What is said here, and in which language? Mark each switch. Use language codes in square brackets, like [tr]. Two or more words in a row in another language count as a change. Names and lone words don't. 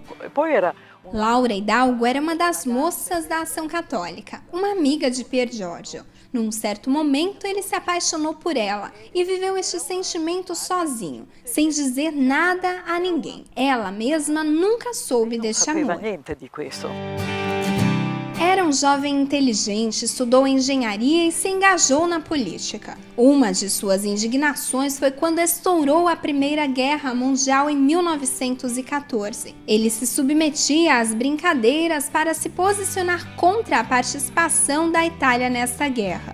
[it] Poi era [pt] Laura Hidalgo era uma das moças da Ação Católica, uma amiga de Pier Giorgio. Num certo momento, ele se apaixonou por ela e viveu este sentimento sozinho, sem dizer nada a ninguém. Ela mesma nunca soube deste [it] sapeva [pt] amor. [it] niente di questo. [pt] Era um jovem inteligente, estudou engenharia e se engajou na política. Uma de suas indignações foi quando estourou a Primeira Guerra Mundial em 1914. Ele se submetia às brincadeiras para se posicionar contra a participação da Itália nesta guerra.